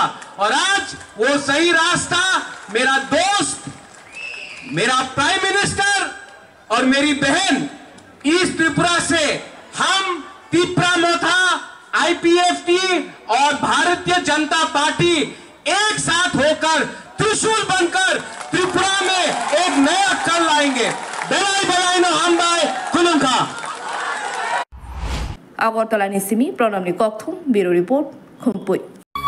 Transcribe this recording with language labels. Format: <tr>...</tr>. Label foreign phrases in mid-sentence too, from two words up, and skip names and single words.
<hi>और आज वो सही रास्ता मेरा दोस्त, मेरा</hi> <en>prime minister</en> <hi>और मेरी बहन ईस्ट त्रिपुरा से हम तिप्रा मोथा, आईपीएफटी और भारतीय जनता पार्टी एक साथ होकर त्रिशूल बनकर त्रिपुरा में एक नया कल लाएंगे।</hi> <trp>बेलाई बेलाई न हमबाय खुलुंखा। আগরতলা নিসিমি প্রণামনি ককথুম</trp> <en>bureau report</en> <trp>খুমপুই।</trp>